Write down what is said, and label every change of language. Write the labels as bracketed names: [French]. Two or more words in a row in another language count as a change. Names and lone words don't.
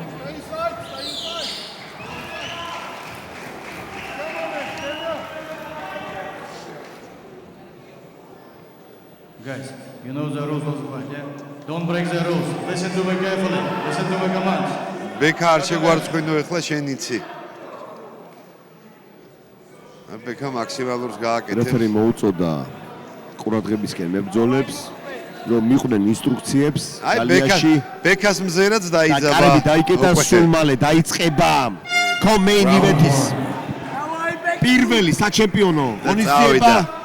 [English] Guys, you know the rules of the fight, yeah? Don't break the rules. Listen to me carefully. Listen to my commands. [Georgian] Beka არ შეგვარცხინო ეხლა შენ იცი. Beka მაქსიმალურს გააკეთებს. რეფერი მოუწოდა ყურადღებისკენ მებრძოლებს, რომ მიყვნენ ინსტრუქციებს გალიაში. Beka's მზერაც დაიძაბა. კარები დაიკეტა სულ მალე დაიწყება [English] main event- [Georgian] ის პირველი საჩემპიონო ღონისძიება.